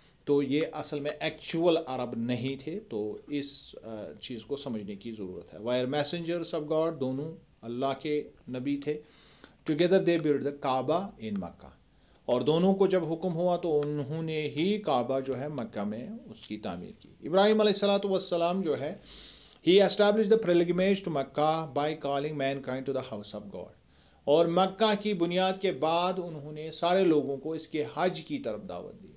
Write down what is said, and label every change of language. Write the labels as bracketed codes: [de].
[ur] تو یہ اصل میں ایکچول عرب نہیں تھے. تو اس چیز کو سمجھنے کی ضرورت ہے. [en] were messengers of God, [ur] دونوں اللہ کے نبی تھے. [en] together they build the Kaaba in Mecca, [ur] اور دونوں کو جب حکم ہوا تو انہوں نے ہی کعبہ جو ہے مکہ میں اس کی تعمیر کی. [en] ابراہیم علیہ السلام [ur] جو ہے [en] he established the pilgrimage to Makkah by calling mankind to the house of God. [ur] اور مکہ کی بنیاد کے بعد انہوں نے سارے لوگوں کو اس کے حج کی طرف دعوت دی.